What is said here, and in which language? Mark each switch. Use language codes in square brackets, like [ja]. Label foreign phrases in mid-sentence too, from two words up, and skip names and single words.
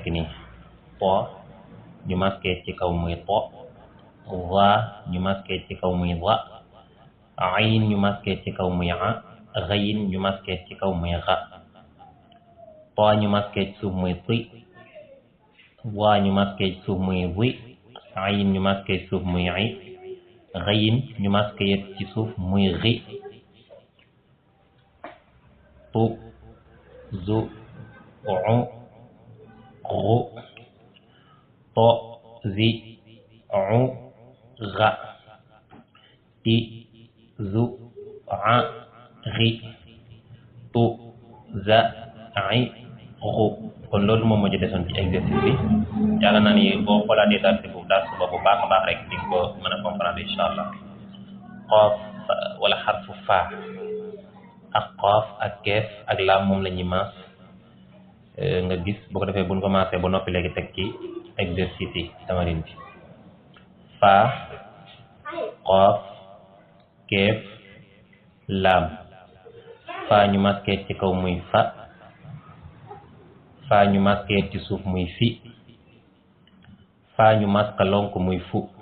[wo] nii to ñu masqué ci kaw muy to za ñu masqué ci kaw muy za ayn ñu masqué ci kaw muy a xayin ñu masqué ci kaw muy xa to ñu masqué ci suuf muy ti za ñu masqué ci suuf muy zi ayin ñu masqué ci suuf muy i xayin ñu masqué ci suuf muy xi tu zu u xu to zi u xa ti zu a xi tu za i xu kon loolu moom moo ci desoon ci exercice bi yaakaar naa ni boo xoolaatee dars ba bu baax a baax rek di ko mën a comprendre [ar] إن شاء الله [wo] xoof wala xarfu faa ak xoof ak keef ak laam moom la ñuy maas nga gis boo ko defee buñ ko maasee ba noppi léegi teg ci exercice yi tamarin bi faa xoof keef laam faa ñu masqué ci kaw muy fa faa ñu masqué ci suuf muy fi faa ñu masque lonk muy fu